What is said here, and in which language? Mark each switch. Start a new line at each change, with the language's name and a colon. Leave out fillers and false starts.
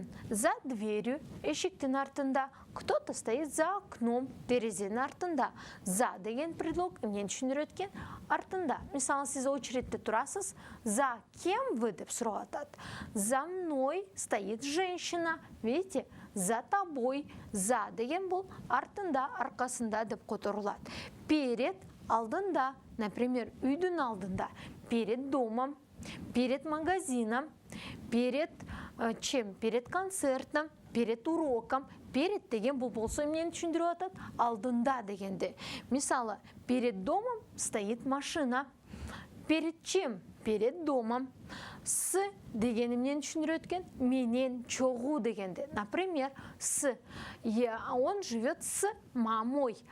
Russian: За дверью,
Kyrgyz: эшиктин артында.
Russian: Кто-то стоит за окном,
Kyrgyz: терезенин артында. За деген предлог эмнени түшүндүрөт экен? Артында. Мисалы, сиз очередьте турасыз.
Russian: За кем вы
Kyrgyz: деп сурап атат.
Russian: За мной стоит женщина. Видите? За тобой.
Kyrgyz: За деген бул артында, аркасында деп которулат. Перед алдында, например, үйдүн алдында.
Russian: Перед домом, перед магазином, перед чем? Перед концертом, перед уроком.
Kyrgyz: Перед деген бул болсо эмнени түшүндүрүп атат? Алдында дегенди.
Russian: Мисалы, перед домом стоит машина. Перед чем? Перед домом.
Kyrgyz: С деген эмнени түшүндүрөт экен? Менен чогуу дегенди.
Russian: Например, он живет с мамой.